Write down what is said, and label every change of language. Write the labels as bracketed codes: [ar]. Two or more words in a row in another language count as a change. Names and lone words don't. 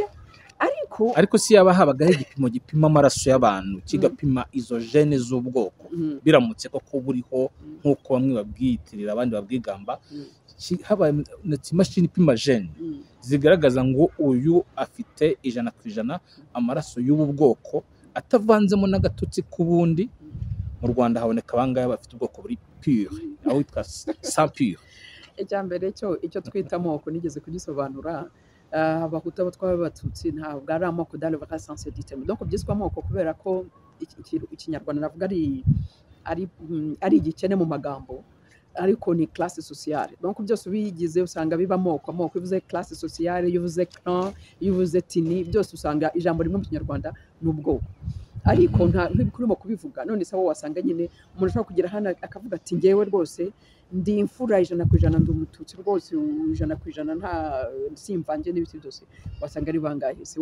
[rw] ariko si yaba habagaho igipimo gipima amaraso y'abantu, kigapima izo gene z'ubwoko, biramutse koko buriho nk'uko bamwe babwiyitirira abandi babwigamba, habaye imashini ipima gene zigaragaza ngo uyu afite 100% amaraso y'ubu bwoko atavanzemo n'agatutsi k'ubundi, mu Rwanda haboneka abangahe bafite ubwoko buri pure, aho witwa [fr] sans pure. [rw] Icya mbere icyo twita amoko nigeze kugisobanura, abahutu abo tw'abatutsi ntabwo ari amoko [fr] dans le vrai sens du terme. [rw] Donc byiswe amoko kubera ko ikinyarwanda navuga ari igikene mu magambo, ariko ni [fr] classe sociale. [rw] Donc byose ubigize usanga biba amoko iyo uvuze [fr] classe sociale, [rw] iyo uvuze clan, iyo uvuze tini, byose usanga ijambo rimwe mu Kinyarwanda n'ubwoko. Ariko nta ntibikurimo kubivuga, none se wowe wasanga nyine umuntu ashobora kugira hano akavuga ati ngewe rwose ndi imfura 100% ndi umututsi rwose 100% nta simvange n'ibiti byose, wasanga ari bangahe se?